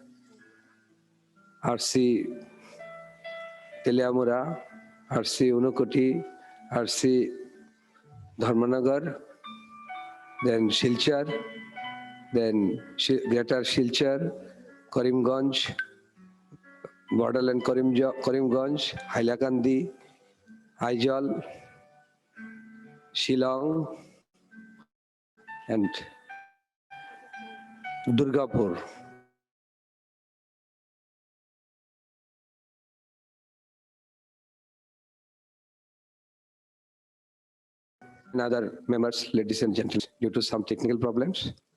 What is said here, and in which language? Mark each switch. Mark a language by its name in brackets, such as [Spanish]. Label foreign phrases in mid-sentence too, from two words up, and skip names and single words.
[English] RC Teliamura, RC Unukoti, RC Dharmanagar, then Silchar, then Greater Silchar, Karimganj, Borderland Karimganj, Hailakandi, Aizol, Shillong, and Durgapur. And other members, ladies and gentlemen, due to some technical problems.